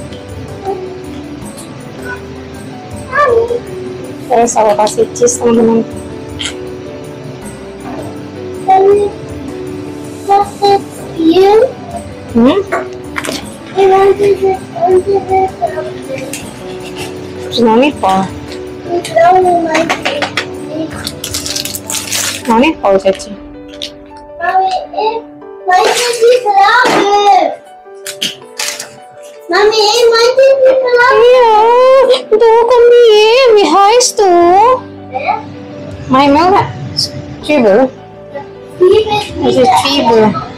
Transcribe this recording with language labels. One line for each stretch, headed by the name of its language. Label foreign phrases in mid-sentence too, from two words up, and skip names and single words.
Indonesian: Terus aku kasih cheese teman-teman.
English: You? I wanted it. There's no need for. No need for, Chachi. Mine is louder. Mami, mine is louder.
Indonesian: Iya, itu kan dia,
German: vi heißt du? Mein Mann, Tribel. Das ist Tribel.